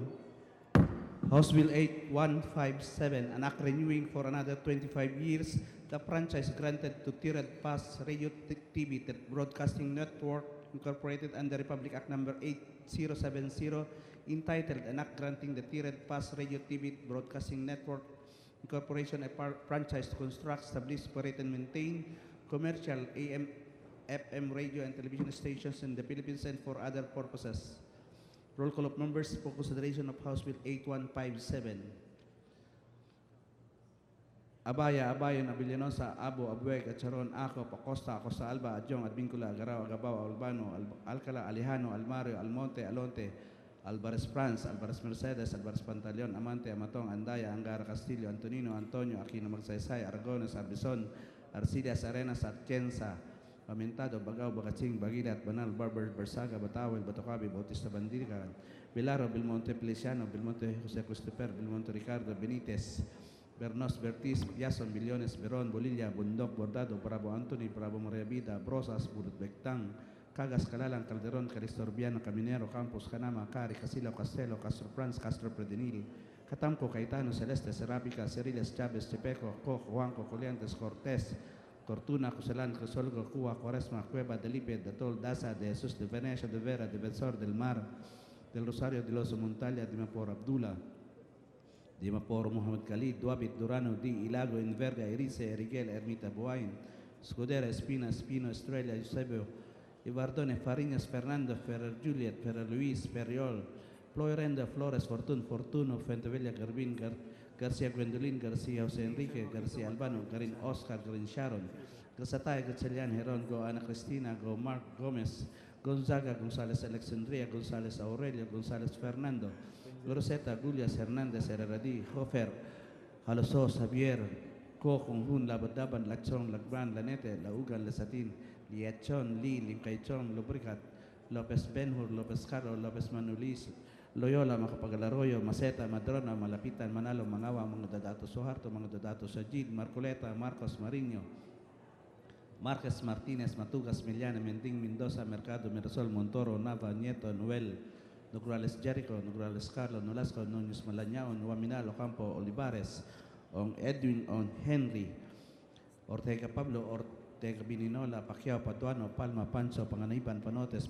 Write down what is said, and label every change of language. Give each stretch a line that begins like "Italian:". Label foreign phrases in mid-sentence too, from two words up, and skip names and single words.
English: House Bill 8157, an act renewing for another 25 years the franchise granted to Tiered Pass Radio TV Broadcasting Network Incorporated under Republic Act Number 8070, entitled an act granting the Tiered Pass Radio TV Broadcasting Network Incorporation a franchise to construct, establish, operate, and maintain commercial AM, FM radio and television stations in the Philippines and for other purposes. Roll call of members for consideration of House Bill 8157. Abaya, Abayon, Abilianosa, Abo, Abueg, Acharon, Ako, Pacosta, Acosta Alba, Adjong, Advincula, Garao, Agabao, Albano, Alcala, Alejano, Almario, Almonte, Alonte, Alvarez Franz, Alvarez Mercedes, Alvarez Pantaleon, Amante, Amatong, Andaya, Angara Castillo, Antonino, Antonio, Aquino Magsaysay, Aragones, Arbison, Arcillas, Arenas, Atienza, Lamentado, Bagao, Bakatsing, Bagilat, Banal, Barber, Barsaga, Batawel, Batocabi, Bautista Bandigan, Vilaro, Belmonte Feliciano, Belmonte Jose Christopher, Belmonte Ricardo, Benitez, Bernos, Bertis, Yason, Billones, Beron, Bolilla, Bundok, Bordado, Bravo Anthony, Bravo Maria Vida, Brosas, Burut Bectang, Cagas, Calalang, Calderon, Calistorbiano, Caminero, Campos, Canama, Cari, Casilo, Castelo, Castro Franz, Castro Predenil, Catamco, Caetano, Celeste, Serapica, Ceriles, Chavez, Chepeco, Koch, Juanco, Coliantes, Cortés, Tortuna, Cusalan, Crisolgo, Cuba, Cuaresma, Cueva, Delipe, Datol, Daza, de Jesús, de Venecia, de Vera, Defensor del Mar, del Rosario de los Montalia, de Mapor Abdullah, de Mapor Muhammad Khalid, Duabit, Durano, Di, Ilago, Inverga, Erice, Eriguel, Ermita, Buain, Scudera, Espina, Espino, Estrella, Eusebio, Ibardone, Fariñas, Fernando, Ferrer, Juliet, Ferrer, Luis, Periol, Floyrenda, Flores, Fortuno, Fuentevilla, Garbin, Garcia Gwendolyn, Garcia Jose Enrique, Garcia Albano, Garin Oscar, Garin Sharon, Gasatay, Gatselian, Heron, Go Ana Cristina, Go Mark Gomez, Gonzaga, González Alexandria, González Aurelio, González Fernando, Rosetta, Julias Hernández, Herreradi, Hofer, Halosos, Javier, Ko, Honghun, Labadaban, Lachong, Lagban, Lanete, Laugan, Lesatin, Liachon, Li, Limcaychon, Lubricat, Lopez Benhur, Lopez Caro, Lopez Manulis, Loyola, Macapagal-Arroyo, Maceta, Madrona, Malapitan, Manalo, Mangawa, mga dadato Suharto, mga dadato Sajid, Marcoleta, Marcos Mariño, Marquez Martinez, Matugas, Miliana, Mending, Mendoza, Mercado, Mirasol, Montoro, Nava, Nieto, Noel, Nograles Jericho, Nograles Carlo, Nolasco, Núñez Malañao, Nuaminal, Ocampo, Olivares, On Edwin, On Henry, Ortega Pablo, Ortega Bininola, Pacquiao, Paduano, Palma, Pancho, Panganiban, Panotes,